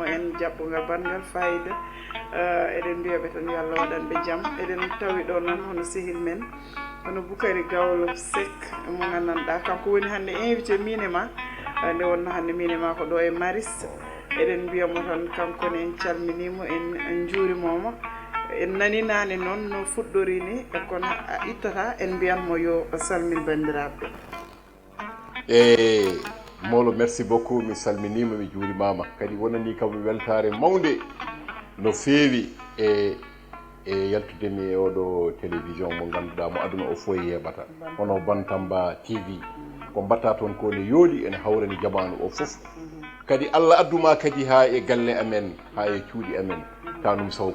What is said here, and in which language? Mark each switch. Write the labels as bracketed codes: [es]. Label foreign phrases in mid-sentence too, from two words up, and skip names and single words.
[ff] en jaɓɓogal bangal fayida eɗen mbiyaɓe tan yo Allah waɗanɓe jaam eɗen tawi ɗo noon hono sehil men hono Boukari Gawlo Seck mo gandanɗa kanko woni hannde invité Miin e Mah nde wonno hannde Miin e Mah ko ɗo e maris eɗen mbiyamo tan kankone en calminimo en juurimomo en nani nane noon no fuɗɗori ni kono ittata en mbiyanmo yo salmin bandiraɓe. Molo [fr] merci beaucoup [ff] mi salminima mi juurimama kadi wonani kam weltare mawde no feewi e yaltudemi e oɗo télévision mo ganduɗa mo aduna o fof yeɓata hono Bantamba TV ko mbatta toon ko ne yooɗi ene hawrani jamanu o fof kadi Allah adduma kadi ha e galle amen ha e cuuɗi amen tanum saw